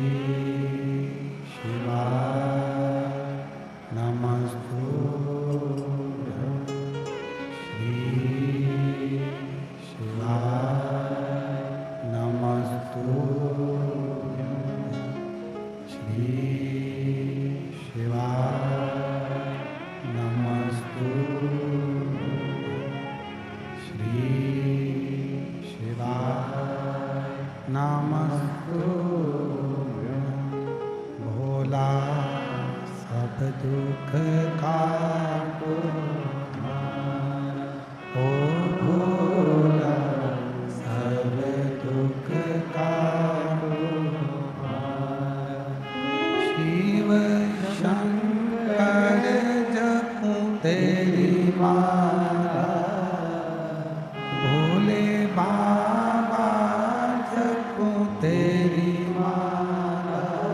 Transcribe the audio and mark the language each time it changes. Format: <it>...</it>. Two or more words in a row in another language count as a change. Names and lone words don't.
<sa>शिवा नमस्तु श्री शिवा नमस्तु श्री शिवा नमस्तु श्री शिवाय नमस्तु।</sa> <hi>भोला सब दुख काटो, ओ भोला सब दुख काटो। शिव शंकर जपू तेरी माला, भोले बाबा जपू तेरी माला।</hi>